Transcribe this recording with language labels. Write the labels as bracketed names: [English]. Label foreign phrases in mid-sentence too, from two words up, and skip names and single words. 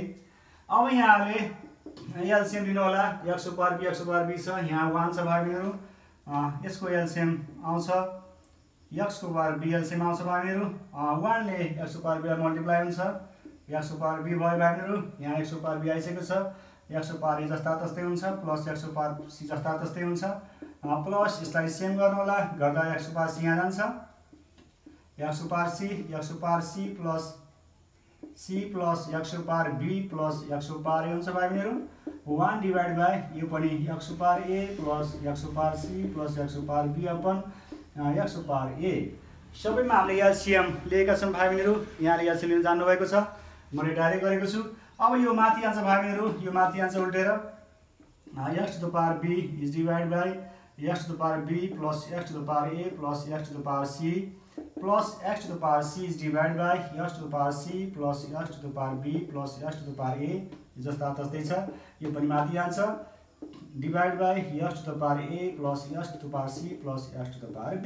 [Nepali] अब यहाँले एलसीएम लिनु होला, [English] x to power b [Nepali] छ, यहाँ 1 छ भाइहरु, यसको एलसीएम आउँछ x को पावर b एलसीएम आउँछ भाइहरु, 1 ले x को पावर b लाई मल्टिप्लाई हुन्छ, x को पावर b भयो भाइहरु, यहाँ x को पावर b आइसकेको छ, x को पावर a जस्ता तस्तै हुन्छ प्लस x को पावर c जस्ता तस्तै हुन्छ, प्लस यसलाई सेम गर्नु होला, गर्दा x को पावर c यहाँ जान्छ, x को पावर c प्लस c प्लस x को पावर b प्लस x को पावर a हुन्छ भाइहरु, 1 [English] divide by [Nepali] यो पनि x को पावर a प्लस x को पावर c प्लस x को पावर b अपन x को पावर a। सबैमा हामीले एलसीएम लिएका छौं भाइहरु, यहाँले एलसीएम लिन जान्नु भएको छ, मैले डाइरेक्ट गरेको छु। अब यो माथि आउँछ भाइहरु, यो माथि आउँछ उल्टेर [English] x to the power b is divide by x to the power b plus x to the power a plus x to the power c plus x to the power c is divide by x to the power c plus x to the power b plus x to the power a [Nepali] जस्ता तस्तै छ, यो पनि माथि आउँछ [English] divide by x to the power a plus x to the power c plus x to the power b.